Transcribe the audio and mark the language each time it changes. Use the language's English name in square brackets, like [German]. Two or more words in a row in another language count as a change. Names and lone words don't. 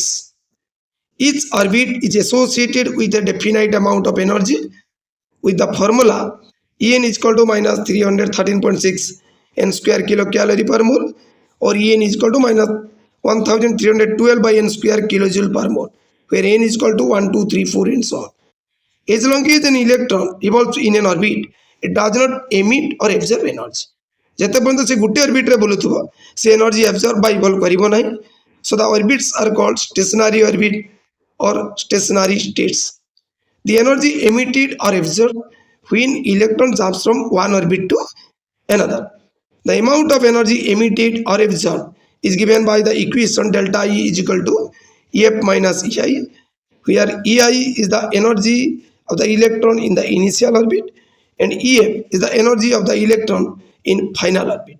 [English] Each orbit is associated with a definite amount of energy with the formula En is equal to minus 313.6 n square kilocalorie per mole, or En is equal to minus 1312 by n square kilojoule per mole, where n is equal to 1, 2, 3, 4 and so on. As long as an electron revolves in an orbit, it does not emit or absorb energy. [Odia] ଯେତେ ପର୍ଯ୍ୟନ୍ତ ସେ ଗୋଟେ ଅର୍ବିଟ୍ରେ ବୁଲୁଥିବ ସେ [English] energy absorb [Odia] ବା ଇଭଲ୍ଭ କରିବ ନାହିଁ. [English] So the orbits are called stationary orbit or stationary states. The energy emitted or absorbed when electron jumps from one orbit to another. The amount of energy emitted or absorbed is given by the equation delta E is equal to Ef minus Ei, where Ei is the energy of the electron in the initial orbit and Ef is the energy of the electron in final orbit.